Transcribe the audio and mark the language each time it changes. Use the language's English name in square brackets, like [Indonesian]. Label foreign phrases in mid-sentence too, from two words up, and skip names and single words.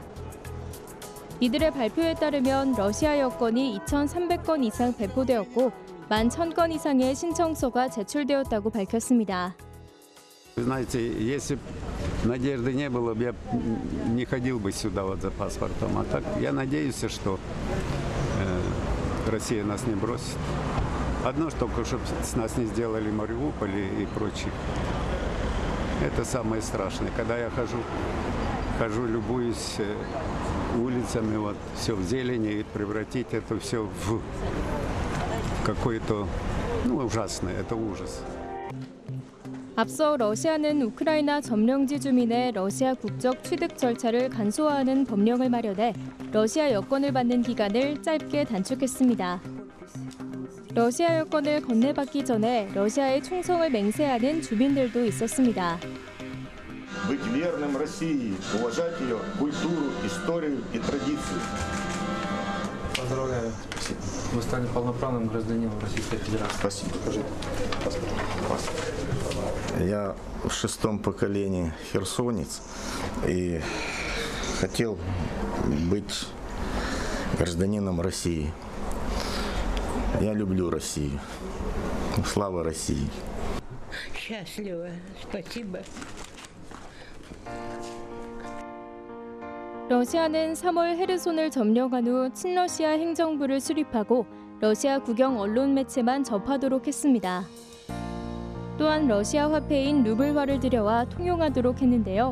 [Korean] 이들의 발표에 따르면 러시아 여권이 2,300건 이상 배포되었고 11,000건 이상의 신청서가 제출되었다고 밝혔습니다. [Russian] Вы знаете, если бы надежды не было, я не ходил бы сюда вот за паспортом. А так я надеюсь, что Россия нас не бросит. Одно, только чтобы с нас не сделали Мариуполь и прочее. Это самое страшное. Когда я хожу, любуюсь улицами, вот все в зелени, и превратить это все в какое-то, ужасное, это ужас. [Korean] 앞서 러시아는 우크라이나 점령지 주민의 러시아 국적 취득 절차를 간소화하는 법령을 마련해 러시아 여권을 받는 기간을 짧게 단축했습니다. 러시아 여권을 건네받기 전에 러시아의 충성을 맹세하는 주민들도 있었습니다. [Russian] Быть верным России, уважать ее культуру, историю и традиции. Поздравляю. Спасибо. Вы стали полноправным гражданином Российской Федерации. Спасибо. Покажите паспорт. Я в 6-м поколении херсонец и хотел быть гражданином России. Я люблю Россию. Слава России. Счастливо. Спасибо. [Korean] 러시아는 3월 헤르손을 점령한 후 친러시아 행정부를 수립하고 러시아 국영 언론 매체만 접하도록 했습니다. 또한 러시아 화폐인 루블화를 들여와 통용하도록 했는데요.